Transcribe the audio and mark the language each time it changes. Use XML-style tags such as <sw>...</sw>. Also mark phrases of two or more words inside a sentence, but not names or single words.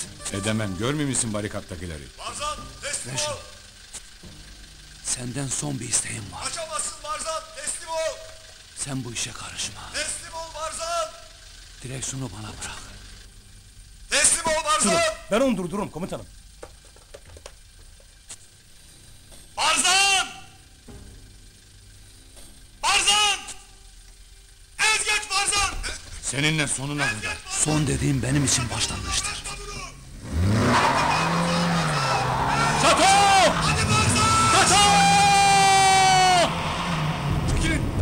<tr>Edemem, görmüyor musun barikattakileri? Barzan teslim Reşo. ol. Senden son bir isteğim var. Kaçamazsın Barzan, teslim ol. Sen bu işe karışma. Teslim ol Barzan. Direksiyonu bana bırak. Teslim ol Barzan. Durun, ben onu durdururum komutanım. Barzan! Barzan! Ez geç Barzan! Seninle sonuna kadar. Son dediğim benim için başlangıçtır. Şato! Hadi Barzan! Şato! Çekilin!</tr>